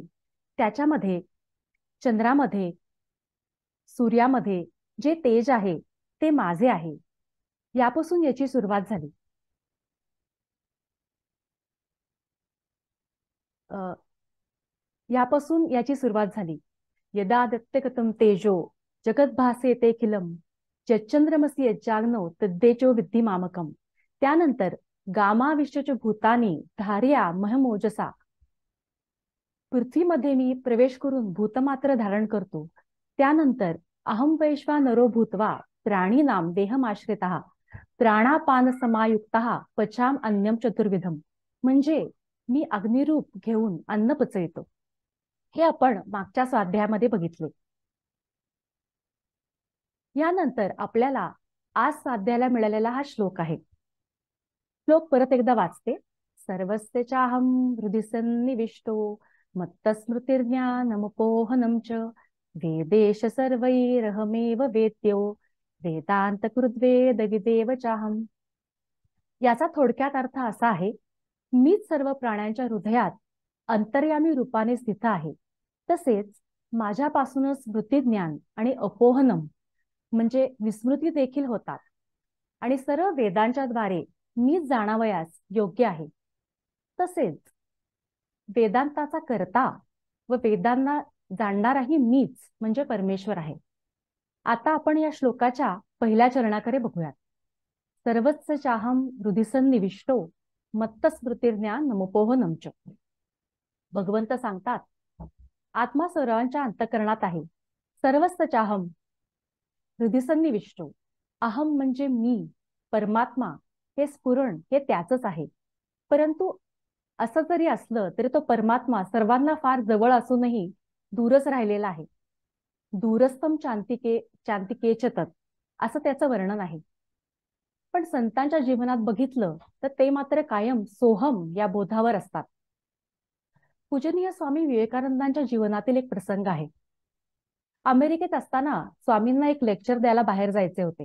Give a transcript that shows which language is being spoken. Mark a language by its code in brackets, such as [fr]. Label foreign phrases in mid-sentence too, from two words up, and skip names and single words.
[mr] त्याच्यामध्ये चंद्रामध्ये, सूर्यामध्ये जे तेज आहे ते माझे आहे, यापासून याची सुरुवात झाली. यापासून याची सुरुवात झाली. [sa] यदा दत्तगतं तेजो जगद्भासेते खिलम यच्चंद्रमसि यज्जाग्नो तद्देजो विद्धि मामकम. त्यानंतर गामाविश्वच भूतानी धार्या महमोजसा. [mr] पृथ्वीमध्ये मी प्रवेश करून भूतमात्र धारण करतो. [sa] त्यानंतर अहम वैश्वानरो भूत्वा प्राणीनाम देहमाश्रितः प्राणापान समायुक्तः पचाम अन्यम चतुर्विधम. [mr] म्हणजे मी अग्निरूप घेऊन अन्न पचवितो. हे आपण मागच्या स्वाध्यायामध्ये बघितले. यानंतर आपल्याला आज स्वाध्यायाला मिळालेला हा श्लोक आहे. श्लोक परत एकदा वाचते. [sa] सर्वस्य चाहं हृदि सन्निविष्टो मत्तस्मृतिर्ज्ञानमुपोहनं च वेदेश सर्वैरहमेव वेद्यो वेदांत कृद्वेद विदेव चाहम. [mr] याचा थोडक्यात अर्थ असा आहे, मीच सर्व प्राण्यांच्या हृदयात अंतर्यामी रूपाने स्थित आहे. तसेच माझ्यापासूनच स्मृतिज्ञान आणि अपोहनम म्हणजे विस्मृती देखील होतात आणि सर्व वेदांच्या द्वारे मीच जाणावयास योग्य आहे. तसेच वेदांताचा कर्ता व वेदांना जाणणाराही मीच म्हणजे परमेश्वर आहे. आता आपण या श्लोकाच्या पहिल्या चरणाकडे बघूयात. [sa] सर्वस्य चाहं हृदि सन्निविष्टो मत्तस्मृतिर्ज्ञान नमुपोहनं च. [mr] भगवंत सांगतात, आत्मा सर्वांच्या अंतःकरणात आहे. [sa] सर्वस्य चाहं हृदि सन्निविष्टो. [mr] अहम म्हणजे मी, परमात्मा, हे स्फुरण हे त्याचंच आहे. परंतु असं जरी असलं तरी तो परमात्मा सर्वांना फार जवळ असूनही दूरच राहिलेला आहे. [sa] दूरस्थम चांतिके तत् [mr] असं त्याचं वर्णन आहे. पण संतांच्या जीवनात बघितलं तर ते मात्र कायम सोहम या बोधावर असतात. पूजनीय स्वामी विवेकानंदांच्या जीवनातील एक प्रसंग आहे. अमेरिकेत असताना स्वामींना एक लेक्चर द्यायला बाहेर जायचे होते.